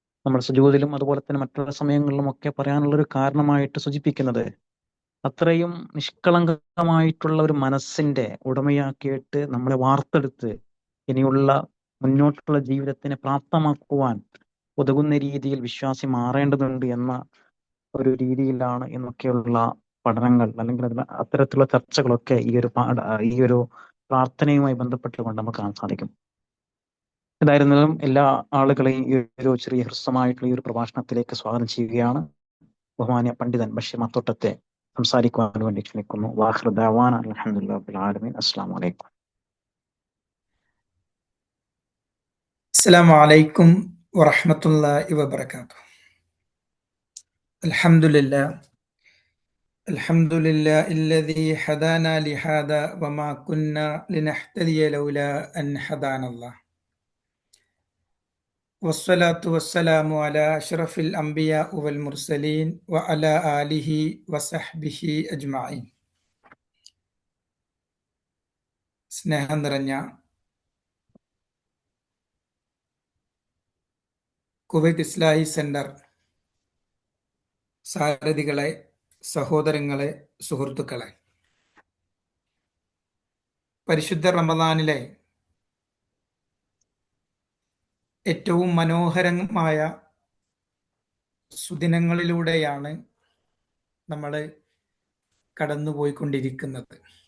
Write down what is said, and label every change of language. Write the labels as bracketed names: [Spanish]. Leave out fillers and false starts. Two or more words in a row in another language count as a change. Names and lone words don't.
[Malayalam] നമ്മൾ സുജൂദിലും അതുപോലെ തന്നെ മറ്റുള്ള സമയങ്ങളിലും ഒക്കെ പറയാനുള്ളൊരു കാരണമായിട്ട് സൂചിപ്പിക്കുന്നത്, അത്രയും നിഷ്കളങ്കമായിട്ടുള്ള ഒരു മനസ്സിന്റെ ഉടമയാക്കിയിട്ട് നമ്മളെ വാർത്തെടുത്ത് ഇനിയുള്ള മുന്നോട്ടുള്ള ജീവിതത്തിനെ പ്രാപ്തമാക്കുവാൻ ഉതകുന്ന രീതിയിൽ വിശ്വാസി മാറേണ്ടതുണ്ട് എന്ന ഒരു രീതിയിലാണ് എന്നൊക്കെയുള്ള പഠനങ്ങൾ അല്ലെങ്കിൽ അത്തരത്തിലുള്ള ചർച്ചകളൊക്കെ ഈ ഒരു പ്രാർത്ഥനയുമായി ബന്ധപ്പെട്ടുകൊണ്ട് നമുക്ക് കാണാൻ സാധിക്കും. ഏതായിരുന്നാലും എല്ലാ ആളുകളെയും ഈ ഒരു ചെറിയ ഹ്രസ്വമായിട്ടുള്ള ഈ ഒരു പ്രഭാഷണത്തിലേക്ക് സ്വാഗതം ചെയ്യുകയാണ്. ബഹുമാന്യ പണ്ഡിതൻ ബഷീർ മാത്തോട്ടത്തെ സംസാരിക്കുവാൻ വേണ്ടി ക്ഷണിക്കുന്നു. [Arabic] وآخر دعوانا الحمد لله رب العالمين. السلام عليكم. السلام عليكم ورحمة الله وبركاته. الحمد لله الذي هدانا لهذا وما كنا لنهتدي لولا أن هدانا الله. والصلاة والسلام على أشرف الأنبياء والمرسلين وعلى آله وصحبه أجمعين. [Malayalam] സ്നേഹം നിറഞ്ഞ കുവൈറ്റ് ഇസ്ലാഹി സെന്റർ സാരഥികളെ, സഹോദരങ്ങളെ, സുഹൃത്തുക്കളെ, പരിശുദ്ധ റമദാനിലെ ഏറ്റവും മനോഹരമായ സുദിനങ്ങളിലൂടെയാണ് നമ്മൾ കടന്നുപോയിക്കൊണ്ടിരിക്കുന്നത്.